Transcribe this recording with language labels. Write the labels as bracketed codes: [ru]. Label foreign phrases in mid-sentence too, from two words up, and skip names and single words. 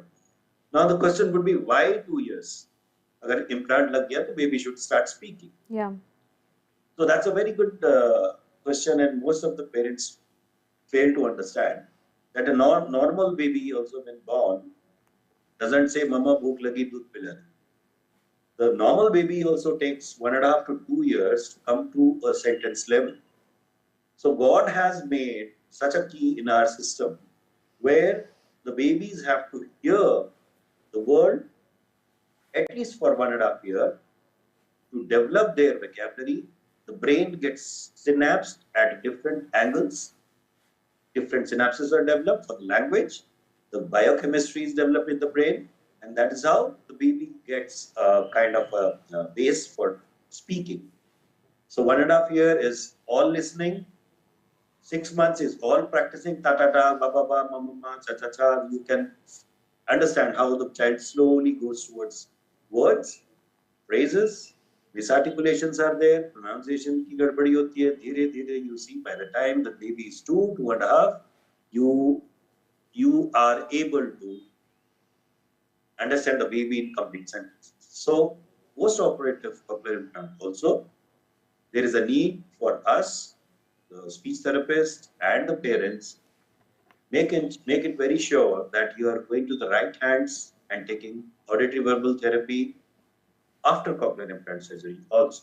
[en] Now the question would be, why 2 years? [hi] अगर implant लग गया, [en] the baby should start speaking. Yeah. So that's a very good question, and most of the parents fail to understand that a normal baby also when born doesn't say [hi] मामा भूख लगी दूध पिला. [en] The normal baby also takes 1.5 to 2 years to come to a sentence level. So God has made such a key in our system where the babies have to hear the world at least for 1.5 years to develop their vocabulary. The brain gets synapsed at different angles. Different synapses are developed for the language. The biochemistry is developed in the brain, and that is how the baby gets kind of a base for speaking. So 1.5 year is all listening. 6 months is all practicing ta ta ta, ba ba ba, ma ma ma, cha cha cha. You can understand how the child slowly goes towards words, phrases, misarticulations are there, pronunciation [hi] की गड़बड़ी होती है, धीरे धीरे [en] you see by the time the baby is 2.5, you are able to understand the baby in complete sentences. So post-operative cochlear implant also, there is a need for us, the speech therapist and the parents, make it very sure that you are going to the right hands and taking auditory verbal therapy after cochlear implant surgery also.